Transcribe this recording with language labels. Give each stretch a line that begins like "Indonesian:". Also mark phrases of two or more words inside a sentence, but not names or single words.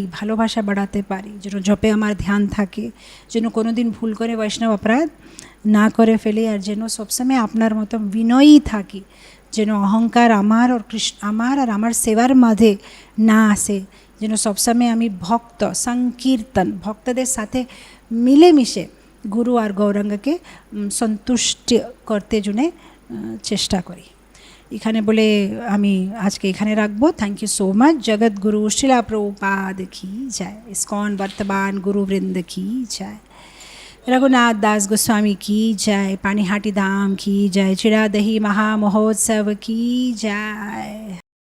Bangla: ভালোবাসা বাড়াতে পারি, যেন জপে আমার ধ্যান থাকে, যেন কোনো দিন ভুল করে বৈষ্ণব অপরাধ না করে ফেলি, আর যেন সবসময় আপনার মতো বিনয়ী থাকি, যেন অহংকার আমার আর আমার সেবার মাঝে না আসে, যেন সবসময় আমি ভক্ত সংকীর্তন, ভক্তদের সাথে মিলেমিশে গুরু আর গৌরাঙ্গকে সন্তুষ্ট করতে জন্য চেষ্টা করি। এখানে বলে আমি আজকে এখানে রাখবো।
English: thank you so much.
Hindi: जगत गुरु शिला प्रभुपाद की जय, इस्कॉन वर्तमान गुरुवृंद की जय, रघुनाथ दास गोस्वामी की जय, पानीहाटी धाम की जय, चिड़ादही महामहोत्सव की जय।